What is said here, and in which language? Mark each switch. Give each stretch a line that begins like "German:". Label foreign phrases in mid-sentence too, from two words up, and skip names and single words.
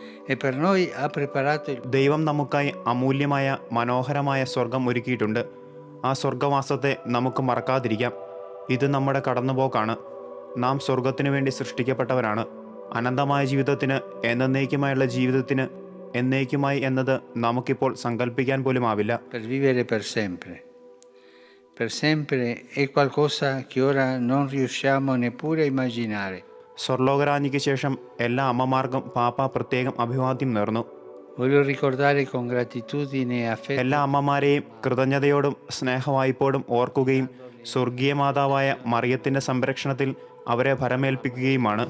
Malayalam: ദൈവം നമുക്കായി അമൂല്യമായ മനോഹരമായ സ്വർഗം ഒരുക്കിയിട്ടുണ്ട്. ആ സ്വർഗവാസത്തെ നമുക്ക് മറക്കാതിരിക്കാം. ഇത് നമ്മുടെ കടന്നുപോക്കാണ്. നാം സ്വർഗത്തിനു വേണ്ടി സൃഷ്ടിക്കപ്പെട്ടവരാണ്. അനന്തമായ ജീവിതത്തിന്, എന്നേക്കുമായുള്ള ജീവിതത്തിന്, എന്നേക്കുമായി എന്നത് നമുക്കിപ്പോൾ സങ്കല്പിക്കാൻ പോലും ആവില്ല.
Italian: Per sempre è qualcosa che ora non riusciamo neppure a immaginare.
Malayalam: സ്വർലോകരാജ്ഞിക്ക് ശേഷം എല്ലാ അമ്മമാർക്കും പാപ്പ പ്രത്യേകം അഭിവാദ്യം നേർന്നു. എല്ലാ അമ്മമാരെയും കൃതജ്ഞതയോടും സ്നേഹവായ്പോടും ഓർക്കുകയും സ്വർഗീയ മാതാവായ മറിയത്തിൻ്റെ സംരക്ഷണത്തിൽ അവരെ ഭരമേൽപ്പിക്കുകയുമാണ്.